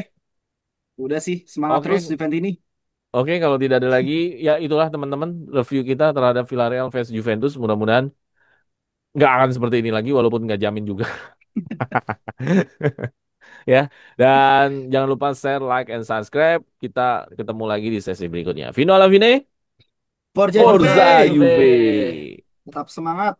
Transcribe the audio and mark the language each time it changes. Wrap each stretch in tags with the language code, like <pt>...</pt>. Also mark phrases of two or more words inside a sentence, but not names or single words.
<id>Oke, udah sih semangat terus Oke, Juventus ini. oke, kalau tidak ada lagi, ya itulah teman-teman review kita terhadap Villarreal vs Juventus. Mudah-mudahan nggak akan seperti ini lagi, walaupun nggak jamin juga, ya. Dan jangan lupa</id> <en>share, like, and subscribe.</en> <id>Kita ketemu lagi di sesi berikutnya.</id> <it>Vino alla fine, Forza Forza Forza Juve, Juve. Juve.</it> <id>tetap semangat.</id>